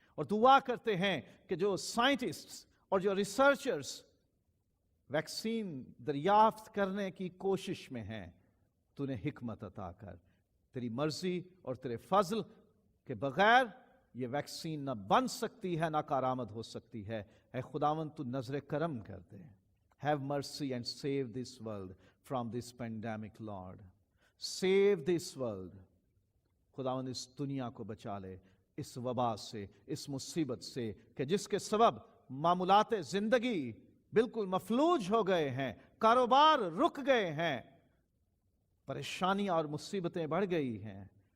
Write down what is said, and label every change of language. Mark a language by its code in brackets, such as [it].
[hi] और दुआ करते हैं कि जो साइंटिस्ट्स और जो रिसर्चर्स वैक्सीन दरियाफ्त करने की कोशिश में हैं, तूने हिकमत अता कर। तेरी मर्जी और तेरे फजल के बगैर ये वैक्सीन ना बन सकती है, ना कारामद हो सकती है। ऐ खुदावन तू नजर करम कर दे। [en] Have mercy and save this world from this pandemic, Lord. Save this world. [hi] खुदावन इस दुनिया को बचा ले इस वबा से, इस मुसीबत से कि जिसके सबब मामूलात जिंदगी बिल्कुल मफलूज हो गए हैं, कारोबार रुक गए हैं, परेशानियां और मुसीबतें बढ़ गई हैं।